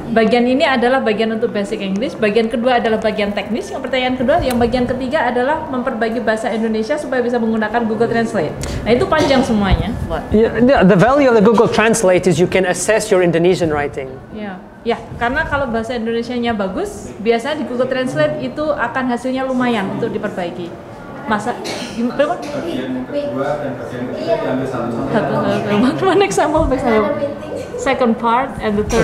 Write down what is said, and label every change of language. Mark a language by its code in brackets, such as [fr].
[id] Bagian ini adalah bagian untuk basic English. Bagian kedua adalah bagian teknis. Yang pertanyaan kedua, yang bagian ketiga adalah memperbaiki bahasa Indonesia supaya bisa menggunakan Google Translate. Nah itu panjang semuanya. [en] Yeah, the value of the Google Translate is you can assess your Indonesian writing. [id] Ya, karena kalau bahasa Indonesianya bagus, biasanya di Google Translate itu akan hasilnya lumayan untuk diperbaiki. Masa gimana? Bagian yang kedua dan bagian ketiga diambil satu-satu. [en] One example, second part and the third